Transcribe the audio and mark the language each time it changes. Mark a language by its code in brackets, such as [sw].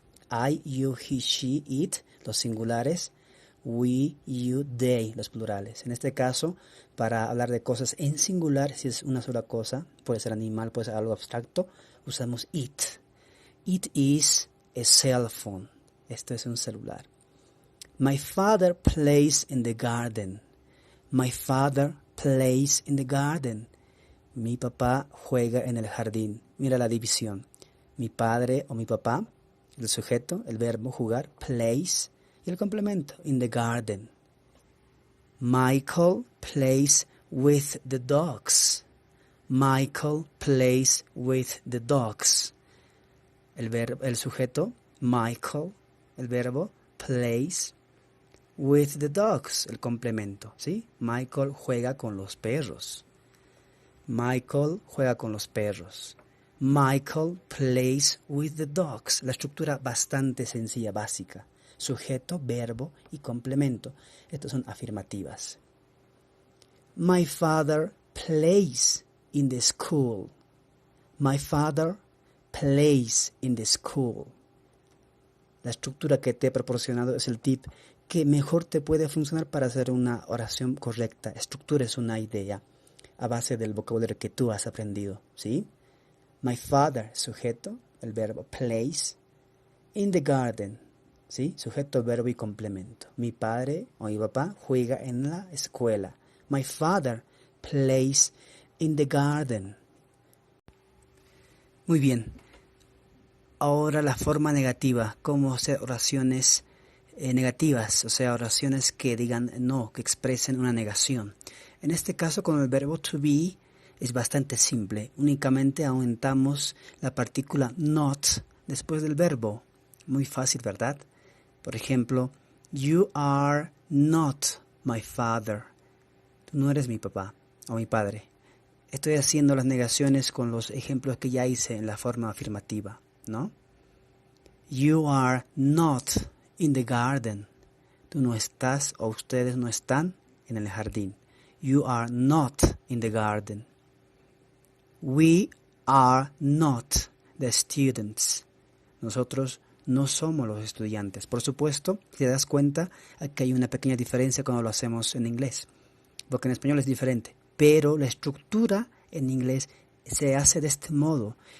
[en] I, you, he, she, it, [es] los singulares. [en] We, you, they, [es] los plurales. En este caso, para hablar de cosas en singular, si es una sola cosa, puede ser animal, puede ser algo abstracto, usamos it. [en] It is a cell phone. [es] Esto es un celular. [en] My father plays in the garden. My father plays in the garden. [es] Mi papá juega en el jardín. Mira la división. Mi padre o mi papá, el sujeto, el verbo jugar, plays, y el complemento, [en] in the garden. Michael plays with the dogs. Michael plays with the dogs. [es] El sujeto, Michael, el verbo, [en] plays with the dogs, [es] el complemento, ¿sí? Michael juega con los perros. Michael juega con los perros. [en] Michael plays with the dogs. [es] La estructura bastante sencilla, básica. Sujeto, verbo y complemento. Estas son afirmativas. [en] My father plays in the school. My father plays in the school. [es] La estructura que te he proporcionado es el tip que mejor te puede funcionar para hacer una oración correcta. Estructura es una idea a base del vocabulario que tú has aprendido, ¿sí? [en] My father, [es] sujeto, el verbo plays, [en] in the garden, [es] ¿sí? Sujeto, verbo y complemento. Mi padre o mi papá juega en la escuela. [en] My father plays in the garden. [es] Muy bien. Ahora la forma negativa, cómo hacer oraciones negativas, o sea, oraciones que digan no, que expresen una negación. En este caso, con el verbo to be, es bastante simple. Únicamente aumentamos la partícula not después del verbo. Muy fácil, ¿verdad? Por ejemplo, [en] you are not my father. [es] Tú no eres mi papá o mi padre. Estoy haciendo las negaciones con los ejemplos que ya hice en la forma afirmativa, ¿no? [en] You are not in the garden. [es] Tú no estás o ustedes no están en el jardín. [en] You are not in the garden. We are not the students. [es] Nosotros no somos los estudiantes. Por supuesto, si te das cuenta, aquí hay una pequeña diferencia cuando lo hacemos en inglés, porque en español es diferente, pero la estructura en inglés se hace de este modo.